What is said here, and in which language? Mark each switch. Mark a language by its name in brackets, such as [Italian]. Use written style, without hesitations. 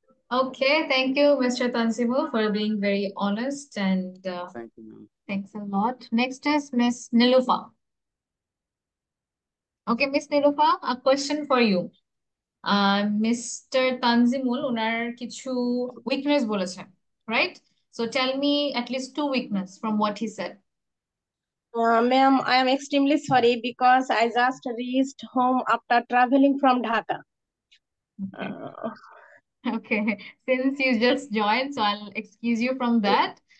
[English] Okay, thank you, Mr. Tanzimul, for being very honest, and Thank you, ma'am. thanks a lot. Next is Miss Nilufa. Okay, Miss Nilufa, a question for you. Mr. [Bangla] Tanzimul, ওনার কিছু weakness বলেছেন, [English] right? So tell me at least 2 weakness from what he said. Ma'am, I am extremely sorry because I just reached home after traveling from Dhaka. Okay. Okay, since you just joined, so I'll excuse you from that.